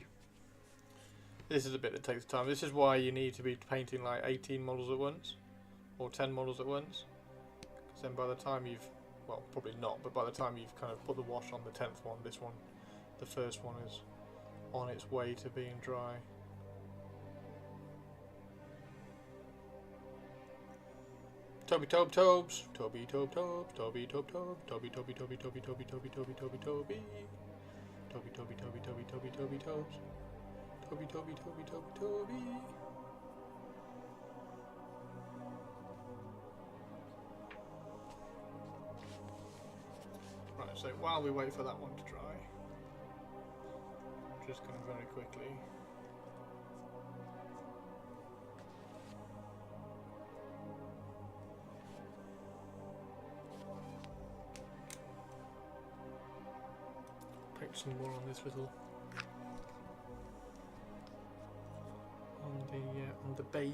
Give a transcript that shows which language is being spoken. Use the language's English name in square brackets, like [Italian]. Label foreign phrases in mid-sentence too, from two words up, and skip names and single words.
[English] This is a bit that takes time. This is why you need to be painting like 18 models at once, or 10 models at once. Because then by the time you've, well, probably not, but by the time you've kind of put the wash on the 10th one, this one, the first one is on its way to being dry. Toby Tobe Tobes, Toby Tobe Tobes, Toby Tobe Tobes, Toby Toby Toby Toby Toby Toby Toby Toby Toby Toby Toby Toby Toby Toby Toby Tobes, Toby Toby Toby Toby Toby. Right, so while we wait for that one to dry, I'm just going to very quickly paint some more on this little on the base.